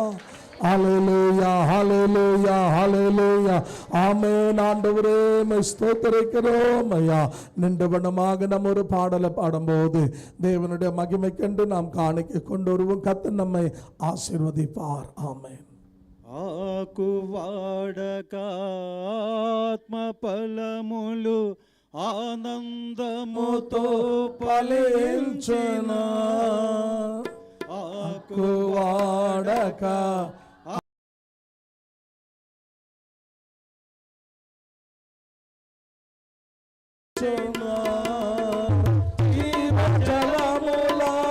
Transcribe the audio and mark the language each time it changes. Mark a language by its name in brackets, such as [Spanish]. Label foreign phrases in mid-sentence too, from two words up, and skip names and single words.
[Tamil] ஹalleluya ஹalleluya ஹalleluya. ஆமென். ஆண்டவரே, உம்மை ஸ்தோத்திரிக்கிறோம் ஐயா. நின்றவனமாக நம்ம ஒரு பாடலை பாடும்போது தேவனுடைய மகிமை கண்டு நாம் காணிக்கை கொண்டு வருவோம். கர்த்தர் நம்மை ஆசீர்வதிப்பார். ஆமென். [Telugu] ఆకు వాడక ఆత్మ ఫలములు ఆనందముతో ఫలించును, ఆకు వాడక జీవజలముల